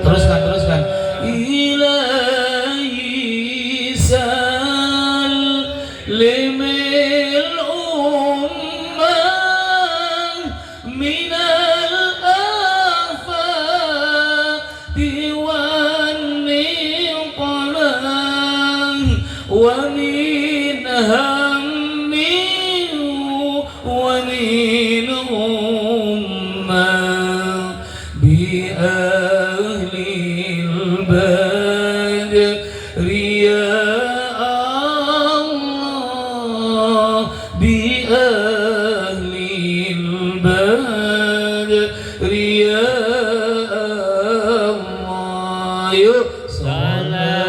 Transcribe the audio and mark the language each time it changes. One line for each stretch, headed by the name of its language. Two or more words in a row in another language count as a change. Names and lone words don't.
Arabic: Teruskan. إلهي سلم الأمة من الآفات والنقم ومن هم ومن الأمة بأهل البدر يا الله، بأهل البدر يا الله.
Indonesian: Yuk salat